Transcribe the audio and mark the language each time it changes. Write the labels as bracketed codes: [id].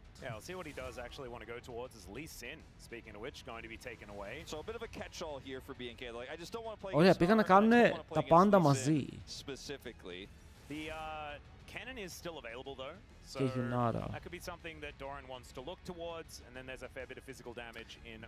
[en] Yeah, I'll see what he does actually want to go towards is Lee Sin, speaking of which, going to be taken away. So a bit of a catch-all here for BNK. Like, I just don't want to play. [el] Ωραία, πήγαν να κάνουν τα πάντα μαζί. [en] Specifically. The cannon is still available though. So that could be something that Doran wants to look towards, and then there's a fair bit of physical damage in.